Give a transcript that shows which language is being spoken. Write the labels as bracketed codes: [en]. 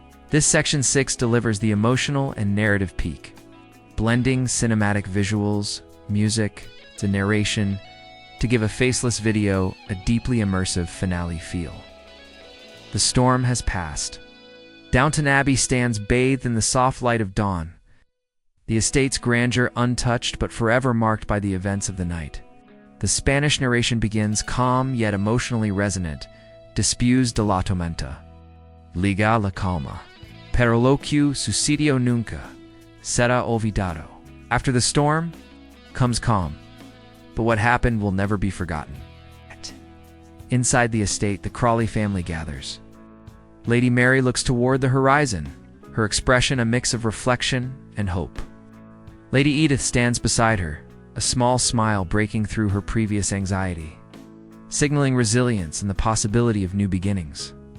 [en] This Section 6 delivers the emotional and narrative peak, blending cinematic visuals, music, and narration to give a faceless video a deeply immersive finale feel. The storm has passed. Downton Abbey stands bathed in the soft light of dawn, the estate's grandeur untouched but forever marked by the events of the night. The Spanish narration begins calm yet emotionally resonant. [es] Después de la tormenta, liga la calma. Pero lo que sucedió nunca será olvidado. [en] After the storm comes calm, but what happened will never be forgotten. Inside the estate, the Crawley family gathers. Lady Mary looks toward the horizon, her expression a mix of reflection and hope. Lady Edith stands beside her, a small smile breaking through her previous anxiety, signaling resilience and the possibility of new beginnings.